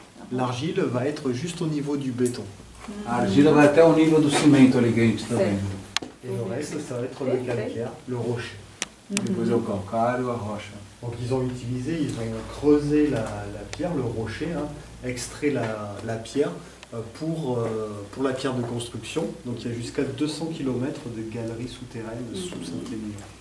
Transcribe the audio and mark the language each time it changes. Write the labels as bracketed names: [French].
[French] L'argile va être juste au niveau du béton. [Portuguese] A argila vai até o nível do cimento ali que a gente está vendo. [French] Et le reste, ça va être le calcaire, le rocher. [Portuguese] Depois é o calcário, a rocha. [French] Donc ils ont creusé la pierre, le rocher, hein, extrait la pierre pour la pierre de construction. Donc il y a jusqu'à 200 km de galeries souterraines sous Saint-Émilion.